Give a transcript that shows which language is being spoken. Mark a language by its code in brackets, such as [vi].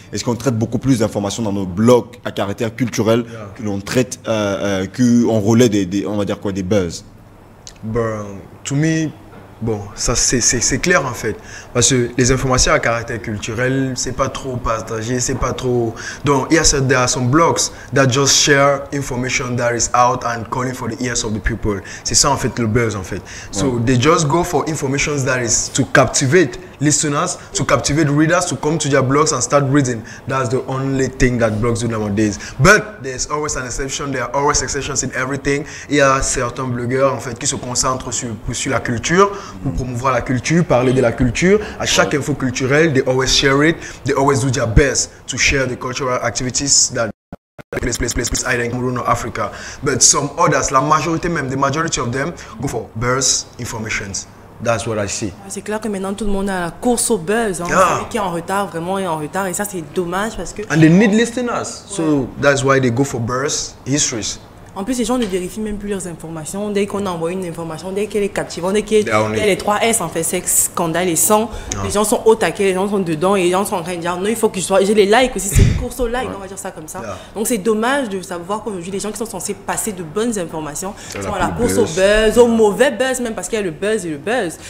[fr] Est-ce qu'on traite beaucoup plus d'informations dans nos blogs à caractère culturel que l'on traite, qu'on relaie on va dire quoi, des buzz? To me, bon, ça c'est clair en fait. Parce que les informations à caractère culturel, c'est pas trop partagé, c'est pas trop... [en] Donc, there are some blogs that just share information that is out and calling for the ears of the people. [fr] C'est ça en fait le buzz en fait. [en] So, they just go for information that is to captivate listeners, to captivate readers to come to their blogs and start reading. That's the only thing that blogs do nowadays. But there's always an exception. There are always exceptions in everything. [fr] Il y a certains blogueurs en fait qui se concentrent sur la culture, pour promouvoir la culture, parler de la culture. [en] À chaque info culturelle, they always share it. They always do their best to share the cultural activities that place either in Cameroon or Africa. But some others, la majorité même, the majority of them go for buzz informations. That's what I see. [fr] C'est clair que maintenant tout le monde a la course au buzz. Celui qui est en retard, vraiment est en retard. Et ça, c'est dommage parce que... [en] And they need listeners. So that's why they go for buzz histories. [fr] En plus, les gens ne vérifient même plus leurs informations. Dès qu'on envoie une information, dès qu'elle est captivante, dès qu'il y a les 3 S, en fait, sexe, scandale et sang, les gens sont au taquet, les gens sont dedans et les gens sont en train de dire non, il faut que je sois. J'ai les likes aussi, c'est une course au like, on va dire ça comme ça. Donc, c'est dommage de savoir qu'aujourd'hui, les gens qui sont censés passer de bonnes informations sont à la course au buzz, au mauvais buzz, même parce qu'il y a le buzz et le buzz.